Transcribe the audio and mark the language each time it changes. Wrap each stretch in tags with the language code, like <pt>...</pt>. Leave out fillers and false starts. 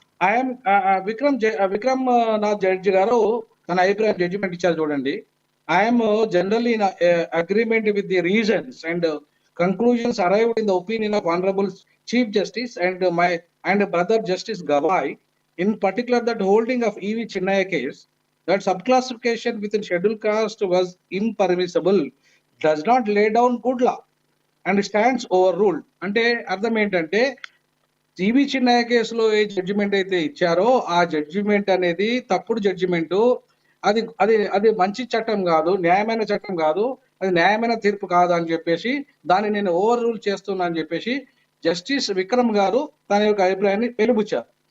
<te>I'm Vikram Nath judge గారు తన అభిప్రాయం జడ్జిమెంట్ ఇచ్చారు చూడండి.</te> <en>I'm generally in agreement with the reasons and conclusions arrived in the opinion of Honorable Chief Justice and brother Justice Gavai, in particular that holding of E.V. Chinnaya case, that subclassification within scheduled caste was impermissible, does not lay down good law and stands overruled.</en> <te>అంటే అర్థం ఏంటంటే ఈవి చిన్నయ్య కేసులో ఏ judgement అయితే ఇచ్చారో ఆ judgement అనేది తప్పుడు judgement, అది మంచి చట్టం కాదు, న్యాయమైన చట్టం కాదు, అది న్యాయమైన తీర్పు కాదు అని చెప్పేసి దాన్ని నేను ఓవర్ రూల్ చేస్తున్నా అని చెప్పేసి జస్టిస్ విక్రమ్ గారు తన యొక్క అభిప్రాయాన్ని వెలుబుచ్చారు.</te>